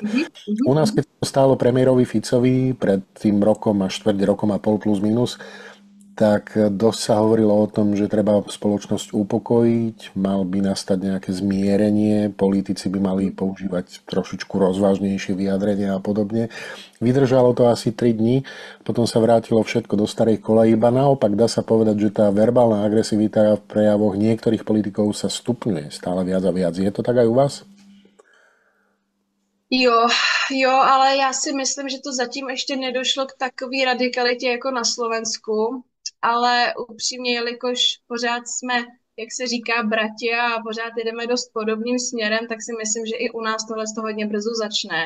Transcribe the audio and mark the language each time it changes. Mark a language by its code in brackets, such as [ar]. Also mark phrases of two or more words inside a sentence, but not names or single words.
[sk] U nás, keď stálo premiérovi Ficovi pred tým rokom a štvrť rokom a pol plus minus, tak dosť sa hovorilo o tom, že treba spoločnosť upokojiť, mal by nastať nejaké zmierenie, politici by mali používať trošičku rozvážnejšie vyjadrenia a podobne. Vydržalo to asi 3 dní, potom sa vrátilo všetko do starej koleji, iba naopak dá sa povedať, že tá verbálna agresivita v prejavoch niektorých politikov sa stupňuje stále viac a viac. Je to tak aj u vás? [cs] Jo, ale já si myslím, že to zatím ještě nedošlo k takové radikalitě jako na Slovensku, ale upřímně, jelikož pořád jsme, jak se říká, bratia a pořád jdeme dost podobným směrem, tak si myslím, že i u nás tohle z toho hodně brzo začne.